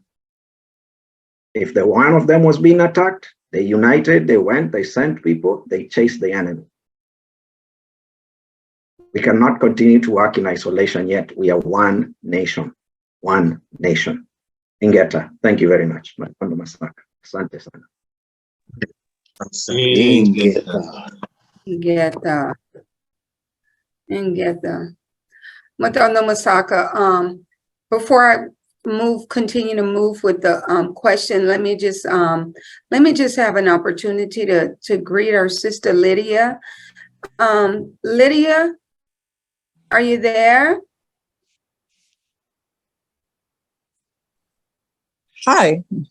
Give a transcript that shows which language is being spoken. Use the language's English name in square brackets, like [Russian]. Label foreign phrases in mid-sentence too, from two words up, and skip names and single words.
[English] If the one of them was being attacked, they united, they went, they sent people, they chased the enemy. We cannot continue to work in isolation, yet we are one nation, one nation. Ingeta, thank you very much. [Swahili] Asante sana. [English] Ingeta. Matano Masaka, before I continue to move with the question, let me just have an opportunity to greet our sister Lydia. Lydia, are you there? Hi.